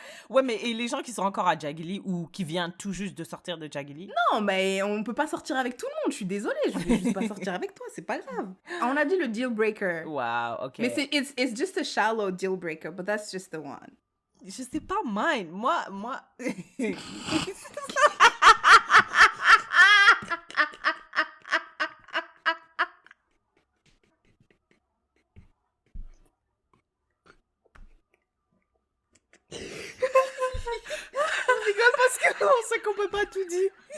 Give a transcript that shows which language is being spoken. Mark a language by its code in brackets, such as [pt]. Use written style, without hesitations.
[fr] Ouais, mais et les gens qui sont encore à Jagili ou qui viennent tout juste de sortir de Jagili? Non, mais on peut pas sortir avec tout le monde, je suis désolée, je vais juste pas sortir avec toi, c'est pas grave. On a dit le deal breaker. [en] Wow, ok. [fr] Mais [en] it's just a shallow deal breaker, but that's just the one. [fr] Je sais pas, mine. Moi... On rigole parce qu'on sait qu'on peut pas tout dire.